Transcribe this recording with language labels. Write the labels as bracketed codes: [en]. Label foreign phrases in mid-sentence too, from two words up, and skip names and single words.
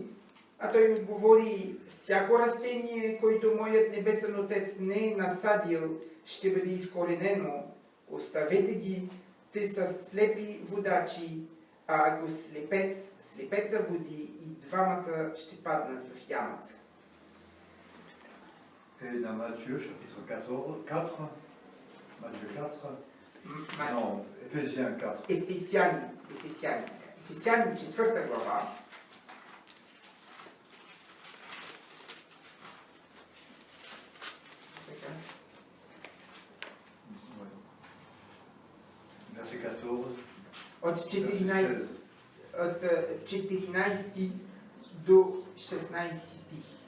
[bg] А той отговори: всяко растение, което моят небесен Отец не е насадил, ще бъде изкоренено. Оставете ги, те са слепи водачи, а ако слепеца води, и двамата ще паднат в ямата. [fr] Et dans Matthieu, chapitre 4, Matthieu 4, non, Éphésiens 4. [bg] Ефесяни 4 глава. [fr] Verset 14. [bg] От 14 до 16 стих.